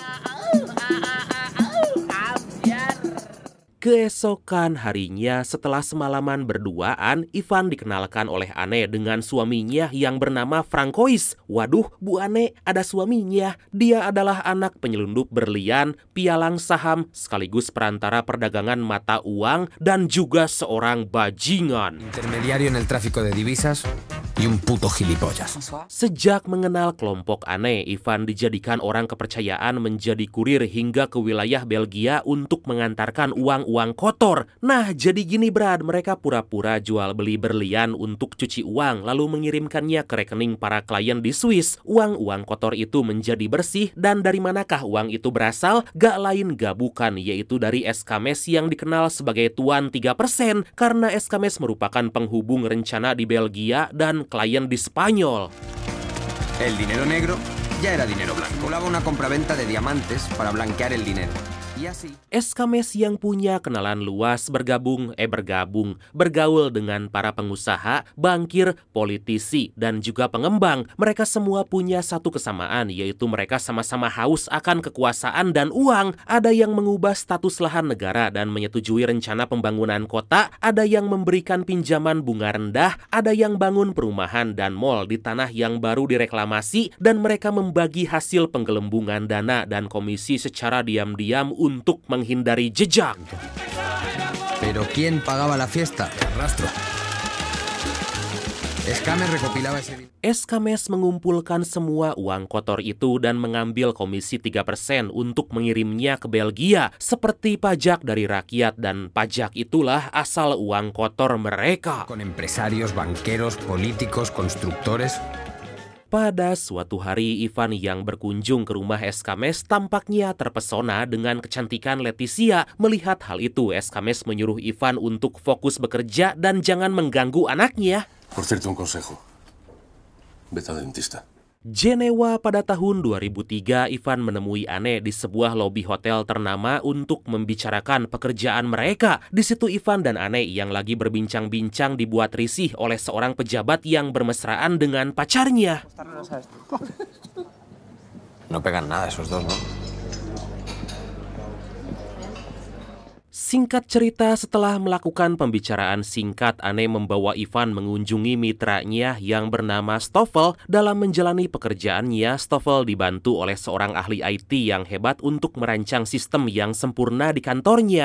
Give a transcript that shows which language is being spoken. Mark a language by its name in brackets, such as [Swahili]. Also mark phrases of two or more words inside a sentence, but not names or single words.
[Indonesian] Keesokan harinya setelah semalaman berduaan, Ivan dikenalkan oleh Ane dengan suaminya yang bernama Francois. Waduh, Bu Ane, ada suaminya. Dia adalah anak penyelundup berlian, pialang saham, sekaligus perantara perdagangan mata uang, dan juga seorang bajingan. [Spanish] Intermediario en el tráfico de divisas y un puto gilipollas. [Indonesian] Sejak mengenal kelompok Ane, Ivan dijadikan orang kepercayaan menjadi kurir hingga ke wilayah Belgia untuk mengantarkan uang kotor. Nah, jadi gini Brad, mereka pura-pura jual beli berlian untuk cuci uang, lalu mengirimkannya ke rekening para klien di Swiss. Uang kotor itu menjadi bersih, dan dari manakah uang itu berasal? Gak lain gak bukan, yaitu dari Eskames yang dikenal sebagai Tuan 3%, karena Eskames merupakan penghubung rencana di Belgia dan klien di Spanyol. [Spanish] El dinero negro ya era dinero blanco. Colaba una compraventa de diamantes para blanquear el dinero. [Indonesian] Escames yang punya kenalan luas bergaul dengan para pengusaha, bankir, politisi, dan juga pengembang. Mereka semua punya satu kesamaan, yaitu mereka sama-sama haus akan kekuasaan dan uang. Ada yang mengubah status lahan negara dan menyetujui rencana pembangunan kota, ada yang memberikan pinjaman bunga rendah, ada yang bangun perumahan dan mal di tanah yang baru direklamasi, dan mereka membagi hasil penggelembungan dana dan komisi secara diam-diam untuk menghindari jejak. [Spanish] Pero ¿quién pagaba la fiesta? Rastro. [Indonesian] Escames mengumpulkan semua uang kotor itu dan mengambil komisi 3% untuk mengirimnya ke Belgia seperti pajak dari rakyat, dan pajak itulah asal uang kotor mereka. [Spanish] Con empresarios, banqueros, políticos, constructores. [Indonesian] Pada suatu hari, Ivan yang berkunjung ke rumah Escames tampaknya terpesona dengan kecantikan Leticia. Melihat hal itu, Escames menyuruh Ivan untuk fokus bekerja dan jangan mengganggu anaknya. [Spanish] Por cierto, un consejo. Vete al dentista. [Indonesian] Jenewa pada tahun 2003, Ivan menemui Anne di sebuah lobi hotel ternama untuk membicarakan pekerjaan mereka. Di situ Ivan dan Anne yang lagi berbincang-bincang dibuat risih oleh seorang pejabat yang bermesraan dengan pacarnya. [Spanish] No pegan nada esos dos, ¿no? [Indonesian] Singkat cerita, setelah melakukan pembicaraan singkat, Anne membawa Ivan mengunjungi mitranya yang bernama Stoffel. Dalam menjalani pekerjaannya, Stoffel dibantu oleh seorang ahli IT yang hebat untuk merancang sistem yang sempurna di kantornya.